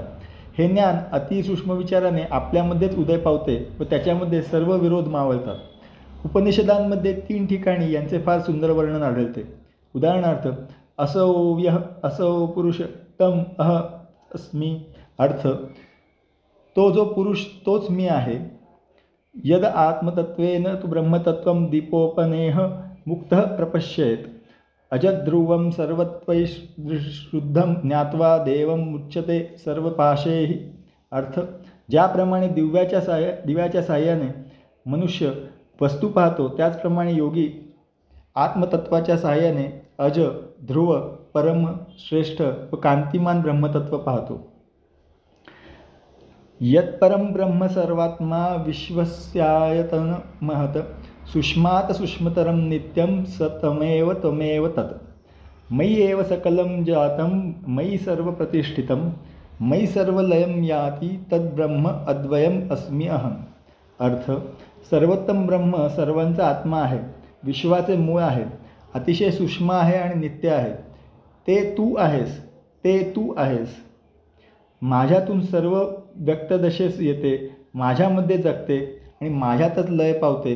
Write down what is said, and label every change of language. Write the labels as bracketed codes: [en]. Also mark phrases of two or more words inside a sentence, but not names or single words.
[mr] हे ज्ञान अतिसूक्ष्म विचाराने आपल्यामध्येच उदय पावते व त्याच्यामध्ये सर्व विरोध मावळतात. उपनिषदांमध्ये 3 ठिकाणी यांचे फार सुंदर वर्णन आढळते. [sa] उदाहरणार्थ, असो यः असो पुरुष तम अस्मी. [mr] अर्थ, तो जो पुरुष तोच मी आहे. [sa] यद आत्मतत्वेन तु ब्रह्मतत्वं दीपोपनेह मुक्तः प्रपश्येत. अजध्रुवं सर्वत्वैशुद्धं ज्ञात्वा देवं मुच्यते सर्वपाशैः. [mr] अर्थ, ज्याप्रमाणे दिव्याच्या साह्याने मनुष्य वस्तू पाहतो, त्याचप्रमाणे योगी आत्मतत्वाच्या साह्याने अज, ध्रुव, परम, श्रेष्ठ व कांतिमान ब्रह्मतत्व पाहतो. [sa] यत्परम ब्रह्म सर्वात्मा विश्वस्यायतन महत सूक्ष्मात सूक्ष्मतरम नित्यं स त्वमेव तत्. मयि एव सकलं जातं मयि सर्व प्रतिष्ठितं मयि सर्व लयं याति तद्ब्रह्म अद्वयम अस्मि अहम. [mr] अर्थ, सर्वोत्तम ब्रह्म सर्वांचा आत्मा आहे, विश्वाचे मूळ आहे, अतिशय सूक्ष्म आहे आणि नित्य आहे. ते तू आहेस. माझ्यातून सर्व व्यक्तदशेस येते, माझ्यामध्ये जगते आणि माझ्यातच लय पावते.